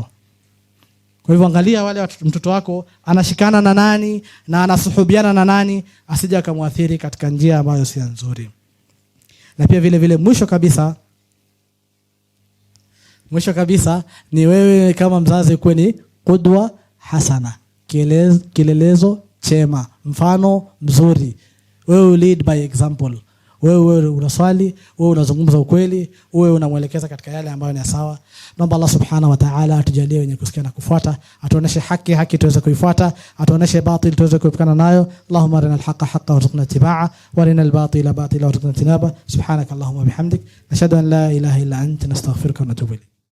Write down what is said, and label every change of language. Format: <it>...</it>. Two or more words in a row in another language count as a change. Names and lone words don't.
<sw>Kwa hivyo angalia wale mtoto wako anashikana na nani na anasuhubiana na nani, asije akamwathiri katika njia ambayo si nzuri. Na pia vile vile mwisho kabisa ni wewe kama mzazi kuwe ni</sw> <ar>قدوة حسنة,</ar> <sw>kielelezo chema, mfano mzuri. Wewe</sw> <en>lead by example.</en> <sw>Wewe unaswali, wewe unazungumza ukweli, wewe unamuelekeza katika yale ambayo ni sawa. Naomba</sw> <ar>الله سبحانه وتعالى</ar> <sw>atujalie wenye kusikia na kufuata, atuoneshe haki tuweze kuifuata, atuoneshe batil tuweze kuepukana nayo.</sw> <ar>اللهم أرنا الحق حقا وارزقنا اتباعه وأرنا الباطل باطلا وارزقنا اجتنابه. سبحانك اللهم بحمدك نشهد أن لا إله إلا أنت نستغفرك ونتوب إليك.</ar>